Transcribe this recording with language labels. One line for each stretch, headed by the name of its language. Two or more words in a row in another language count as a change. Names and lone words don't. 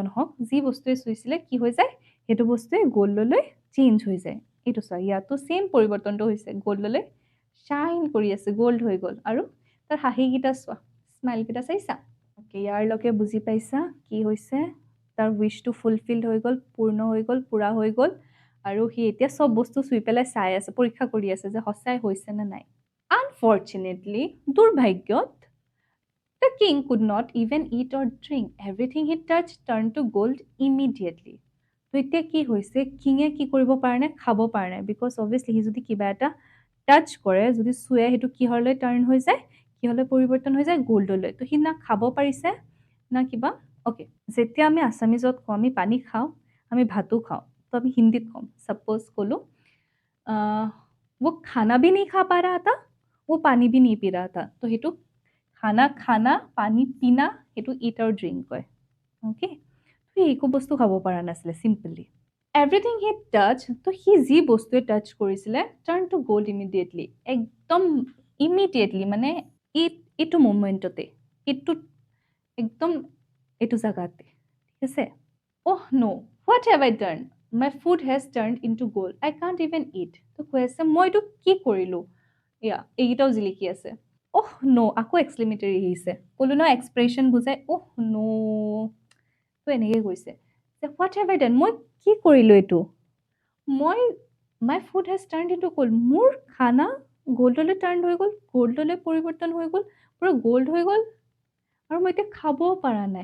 Assamese: নহওক যি বস্তুৱে চুইছিলে কি হৈ যায় সেইটো বস্তুৱে গ'ল্ডলৈ চেঞ্জ হৈ যায় এইটো চোৱা ইয়াতো ছেইম পৰিৱৰ্তনটো হৈছে গ'ল্ডলৈ শ্বাইন কৰি আছে গ'ল্ড হৈ গ'ল আৰু তাৰ হাঁহিকেইটা চোৱা স্মাইলকেইটা চাইছা অ'কে ইয়াৰলৈকে বুজি পাইছা কি হৈছে তাৰ উইচটো ফুলফিল্ড হৈ গ'ল পূৰ্ণ হৈ গ'ল পূৰা হৈ গ'ল আৰু সি এতিয়া চব বস্তু চুই পেলাই চাই আছে, পৰীক্ষা কৰি আছে যে সঁচাই হৈছে নে নাই। আনফৰ্চুনেটলি, দুৰ্ভাগ্যত,
English: the king could not even eat or drink. Everything he touched turned to gold immediately.
Assamese: তো এতিয়া কি হৈছে, কিঙে কি কৰিব পৰা নাই, খাব পৰা নাই,
English: because obviously
Assamese: সি যদি কিবা এটা টাচ কৰে, যদি চুৱে, সেইটো কিহলৈ টাৰ্ণ হৈ যায়, কিহলৈ পৰিৱৰ্তন হৈ যায়, গ'ল্ডলৈ। তো সি না খাব পাৰিছে না কিবা। অ'কে, যেতিয়া আমি আছামিজত কওঁ আমি পানী খাওঁ, আমি ভাতো খাওঁ, তো আমি হিন্দীত ক'ম। ছাপ'জ ক'লোঁ
Hindi: वो खाना भी नहीं खा पा रहा था, वो पानी भी नहीं पी रहा था।
Assamese: तो সেইটো
Hindi: खाना खाना, पानी पीना,
Assamese: সেইটো ইট আৰু ড্ৰিংক কয়। অ'কে, সি একো বস্তু খাব পৰা নাছিলে চিম্পলি।
English: everything he touch,
Assamese: তো সি যি বস্তুৱে টাচ কৰিছিলে
English: turn to gold immediately,
Assamese: একদম ইমিডিয়েটলি, মানে এইটো মুমেণ্টতে, একদম এইটো জাগাতে, ঠিক আছে।
English: Oh no, what have I done, my food has turned into gold, I can't even eat.
Assamese: তো কৈ আছে মই এইটো কি কৰিলোঁ, এইকেইটাও জিলিকি আছে।
English: oh no,
Assamese: আকৌ এক্সক্লেমেটৰী আহিছে। ক'লো ন এক্সপ্ৰেশ্যন বুজাই,
English: oh no,
Assamese: তো এনেকৈ কৈছে যে
English: what have I done,
Assamese: মই কি কৰিলোঁ এইটো,
English: my food has turned into gold,
Assamese: মোৰ খানা গ'ল্ডলৈ টাৰ্ণ হৈ গ'ল, গ'ল্ডলৈ পৰিৱৰ্তন হৈ গ'ল, পুৰা গ'ল্ড হৈ গ'ল, আৰু মই এতিয়া খাবও পৰা নাই।